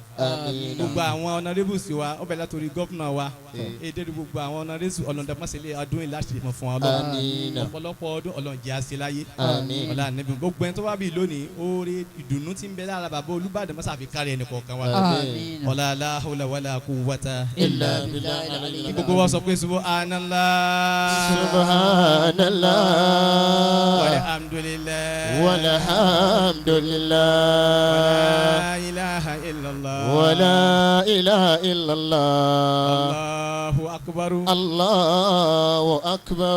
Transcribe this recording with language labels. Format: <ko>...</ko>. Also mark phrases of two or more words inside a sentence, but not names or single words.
<yo>gbogbo àwọn honourables wa ọbẹ̀ látòrí gọ́fúnà wa èdè gbogbo àwọn honourables ọlọ́dàmọ́sílẹ̀ ọdún yìí láti mọ̀ fún wa ọlọ́run ọ̀pọ̀lọpọ̀ ọdún ọlọ́run jẹ́ àṣẹ láyé ọlá níbi gbogbo ẹni tó wá bí lónìí oore ìdùnnú tí ń bẹ lára bàbá Olúbàdàn mọ́sá fi kárí ẹnì kọ̀ọ̀kan wa ọlá</yo> <ar>لا حول ولا قوة إلا بالله.</ar> <yo>gbogbo wa sọ pé subhanallah</yo> <ar>subhanallah walhamdulillah walhamdulillah ولا إله إلا الله ولا إله إلا الله الله أكبر الله أكبر</ar>